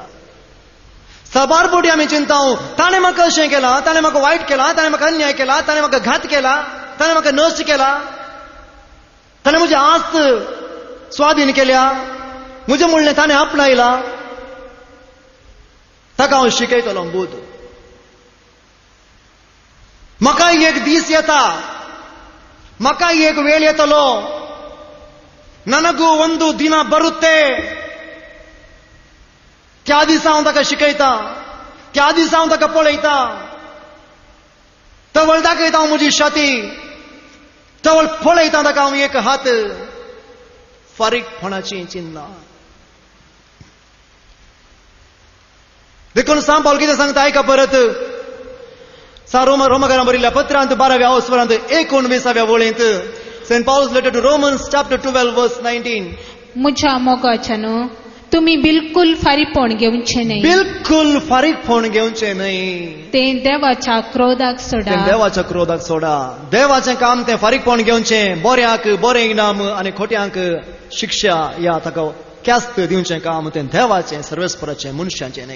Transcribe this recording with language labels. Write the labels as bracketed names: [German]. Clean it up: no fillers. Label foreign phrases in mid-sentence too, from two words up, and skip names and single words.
[Konkani] सबारपोटी आमी चिंताव ताणें म्हाका अशें केलां, ताणें म्हाका वायट केलां, ताणें म्हाका अन्याय केला, ताणें म्हाका घात केला, ताणें म्हाका नश्ट केला, ताणें म्हजी आस्त स्वाधीन केल्या, म्हजें म्हणलें ताणें आपणायलां. ताका हांव शिकयतलो बोध. म्हाका एक दीस येता, म्हाका एक वेळ येतलो [Kannada] ನನಗೂ ಒಂದು ದಿನ ಬರುತ್ತೆ. [Konkani] त्या दिसा हांव ताका शिकयता, त्या दिसा हांव ताका पळयता, तवळ दाखयता हांव म्हजी छाती, तवळ पळयता ताका हांव एक हात. फारीकपणाची चिन्हां. देखून सांत पाऊल कितें सांगता ऐका परत. रोमाकारांक बरयल्ल्या पत्रांत 12व्या अवस्वरांत 19व्या वळींत St. [English] Paul's letter to Romans chapter 12 verse 19. [Konkani] म्हज्या मोगाच्यानो तुमी बिलकुल फारीकपण घेवचें न्हय. बिलकुल फारीकपण घेवचें न्हय. तें देवाच्या क्रोधाक सोडा. देवाच्या क्रोधाक सोडा. देवाचें काम तें फारीकपण घेवचें. बऱ्याक बरें इनाम आनी खोट्यांक शिक्षा या ताका ख्यास्त दिवचें काम तें देवाचें सर्वेस्पराचें मनशाचें न्हय.